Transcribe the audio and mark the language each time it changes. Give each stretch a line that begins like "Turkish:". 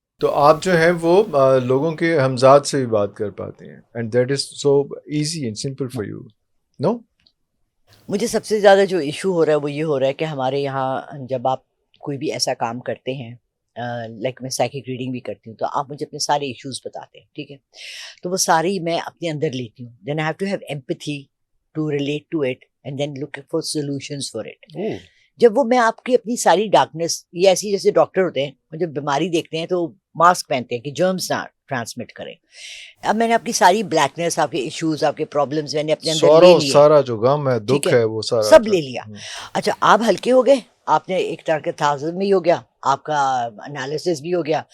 Urdu: تو آپ جو ہیں وہ لوگوں کے ہمزاد سے بھی بات کر پاتے ہیں،
English: And that is so easy and simple for you, no?
Urdu: مجھے سب سے زیادہ جو ایشو ہو رہا ہے وہ یہ ہو رہا ہے کہ ہمارے یہاں جب آپ کوئی بھی ایسا کام کرتے ہیں، لائک میں سائیکک ریڈنگ بھی کرتی ہوں، تو آپ مجھے اپنے سارے ایشوز بتاتے ہیں، ٹھیک ہے، تو وہ ساری میں اپنے اندر لیتی ہوں.
English: Then I have to have empathy to relate to it and then look for solutions for it. اوہ،
Urdu: جب وہ میں آپ کی اپنی ساری ڈارکنیس، یہ ایسی جیسے ڈاکٹر ہوتے ہیں وہ جب بیماری دیکھتے ہیں تو ماسک پہنتے ہیں کہ جرمز نہ ٹرانسمٹ کریں. اب میں نے آپ کی ساری بلیکنیس، آپ کے ایشوز، آپ کے پرابلمس میں نے اپنے اندر لے لیے، سارا جو غم ہے، ٹھیک دکھ ہے، ہے، وہ سارا سب لے لیا. اچھا آپ ہلکے ہو گئے، آپ نے ایک طرح کے تھاؤزن بھی ہو گیا، آپ کا انالیسس بھی ہو گیا،